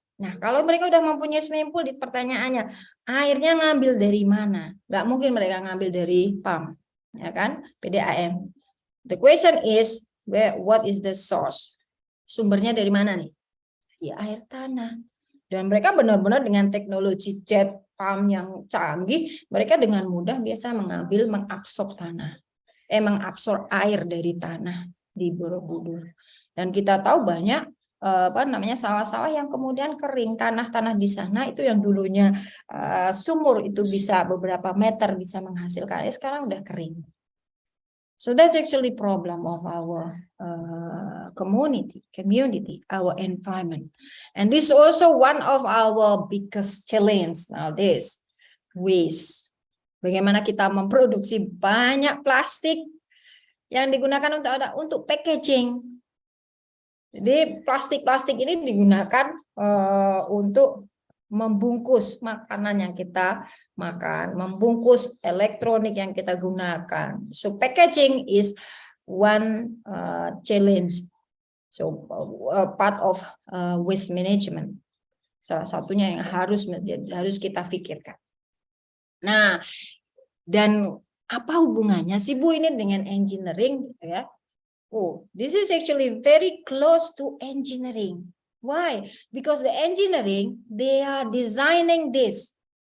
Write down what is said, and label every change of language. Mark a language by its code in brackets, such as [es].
[id] Nah, kalau mereka udah mempunyai swimming pool, pertanyaannya airnya ngambil dari mana? Nggak mungkin mereka ngambil dari PAM, ya kan? PDAM. [en] The question is, what is the source? [id] Sumbernya dari mana nih? Di air tanah. Dan mereka benar-benar dengan teknologi jet pump yang canggih, mereka dengan mudah biasa mengabsorb mengabsorb air dari tanah di Borobudur. Dan kita tahu banyak sawah-sawah yang kemudian kering, tanah-tanah di sana itu yang dulunya sumur itu bisa beberapa meter bisa menghasilkan air, sekarang udah kering. [en] So that's actually problem of our community, our environment. And this is also one of our biggest challenge nowadays, waste. [id] Bagaimana kita memproduksi banyak plastik yang digunakan untuk packaging. Jadi plastik-plastik ini digunakan untuk membungkus makanan yang kita makan, membungkus elektronik yang kita gunakan. [en] So packaging is one challenge. So part of waste management. [id] Salah satunya yang harus kita pikirkan. Nah, dan apa hubungannya sih Bu ini dengan engineering gitu ya? [en] Oh, this is actually very close to engineering. Why? Because the engineering, they are designing this.